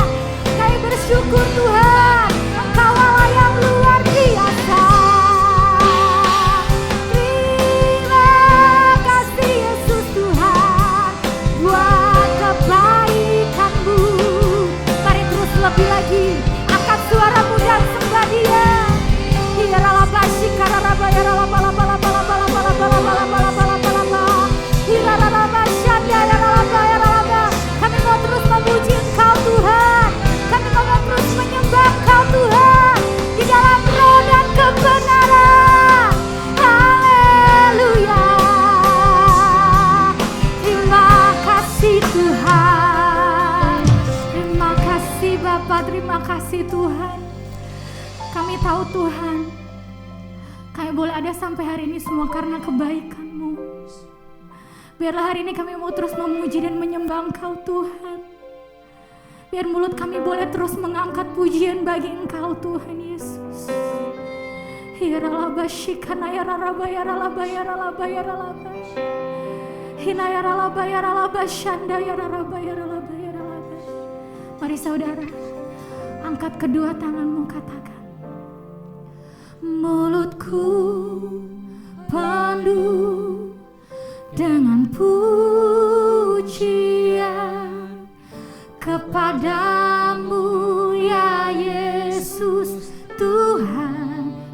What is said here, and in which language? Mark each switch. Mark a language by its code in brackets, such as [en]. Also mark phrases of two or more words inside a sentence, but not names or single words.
[id] Kami bersyukur Tuhan, Engkau Allah yang luar biasa. Terima kasih Yesus Tuhan buat kebaikan-Mu. Mari terus lebih lagi angkat suaramu dan sembah Dia. Ya Rabba, Shikara Rabba, ya Rabba, Rabba, Rabba, Rabba, Rabba, Rabba, Rabba, Rabba, Rabba, Rabba, Rabba. Ya Rabba, Shanda, ya Rabba, ya Rabba. Kami mau terus memuji Engkau Tuhan. Kami mau terus menyembah Engkau Tuhan di dalam roh dan kebenaran. Haleluya. Terima kasih Tuhan. Terima kasih Bapa, terima kasih Tuhan. Kami tahu Tuhan, kami boleh ada sampai hari ini semua karena kebaikan-Mu. Biarlah hari ini kami mau terus memuji dan menyembah Engkau Tuhan. Biar mulut kami boleh terus mengangkat pujian bagi Engkau Tuhan Yesus. Hiralabashikana yaralaba yaralaba yaralaba yaralaba. Hina yaralaba yaralaba shanda yaralaba yaralaba yaralaba. Mari saudara, angkat kedua tanganmu, katakan. Mulutku penuh dengan pujian kepadamu ya Yesus Tuhan.